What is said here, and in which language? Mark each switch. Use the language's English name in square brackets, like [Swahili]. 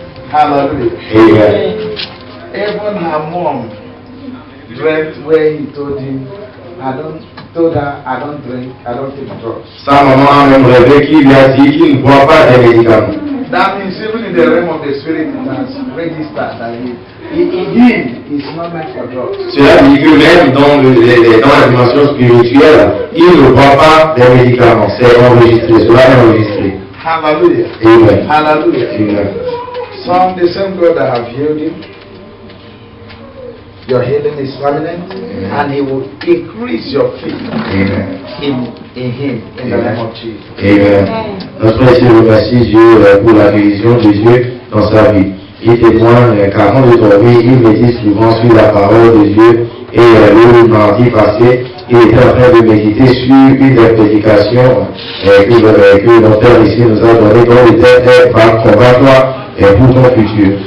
[English] Hallelujah. Amen. Even her mom dreamt where he told her, I don't drink, I don't take drugs. [French] Sa maman a même rêvé qu'il lui a dit qu'il ne boit pas des médicaments. [English] That means even in the realm of the spirit, it has registered that he is not meant for drugs. [French] Cela dit que même dans la dimension spirituelle, il ne boit pas des médicaments. C'est enregistré, cela est enregistré. [English] Hallelujah. Amen. Hallelujah. Amen. Some the same God that have healed you, your healing is permanent, and He will increase your faith in Him, in the name of Jesus. Amen. [French] Notre Seigneur remercie Dieu pour la guérison de Dieu dans sa vie. Il témoigne qu'avant de dormir, il médite souvent sur la parole de Dieu, et le mardi passé, il était en train de méditer sur une des prédications que notre Père ici nous a donné, dont le thème est combat-toi pour ton futur.